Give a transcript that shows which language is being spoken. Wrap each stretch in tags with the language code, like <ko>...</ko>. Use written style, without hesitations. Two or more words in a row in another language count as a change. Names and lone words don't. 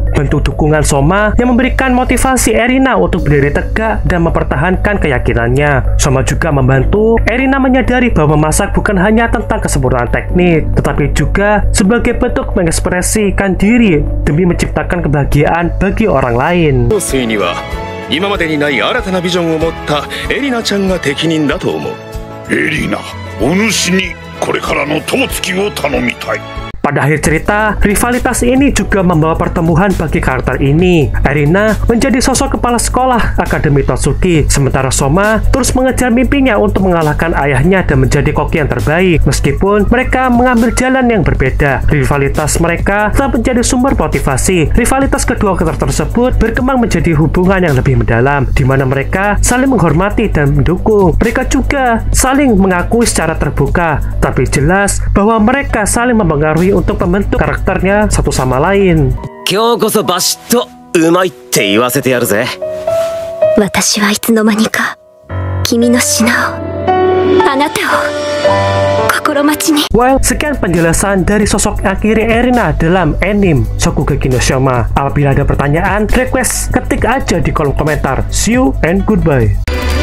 <id>Bentuk dukungan Soma yang memberikan motivasi Erina untuk berdiri tegak dan mempertahankan keyakinannya. Soma juga membantu Erina menyadari bahwa memasak bukan hanya tentang kesempurnaan teknik, tetapi juga sebagai bentuk mengekspresikan diri demi menciptakan kebahagiaan bagi orang lain.</id> <ja>今までにない新たなビジョンを持ったエリナちゃんが適任だと思う。エリナ、お主にこれからの友付きを頼みたい。</ja> <id>Pada akhir cerita, rivalitas ini juga membawa pertemuan bagi karakter ini. Erina menjadi sosok kepala sekolah Akademi Totsuki, sementara Soma terus mengejar mimpinya untuk mengalahkan ayahnya dan menjadi koki yang terbaik. Meskipun mereka mengambil jalan yang berbeda, rivalitas mereka tetap menjadi sumber motivasi. Rivalitas kedua karakter tersebut berkembang menjadi hubungan yang lebih mendalam, di mana mereka saling menghormati dan mendukung. Mereka juga saling mengakui secara terbuka, tapi jelas bahwa mereka saling mempengaruhi untuk membentuk karakternya satu sama lain.</id> <ja>今日こそバシッとうまいって言わせてやるぜ。私はいつの間にか君の品を、あなたを心待ちに。</ja> <en>Well,</en> <id>sekian penjelasan dari sosok Akiri Erina dalam anime</id> <ja>Shokugeki no Soma.</ja> <id>Apabila ada pertanyaan, request ketik aja di kolom komentar.</id> <en>See you and goodbye.</en>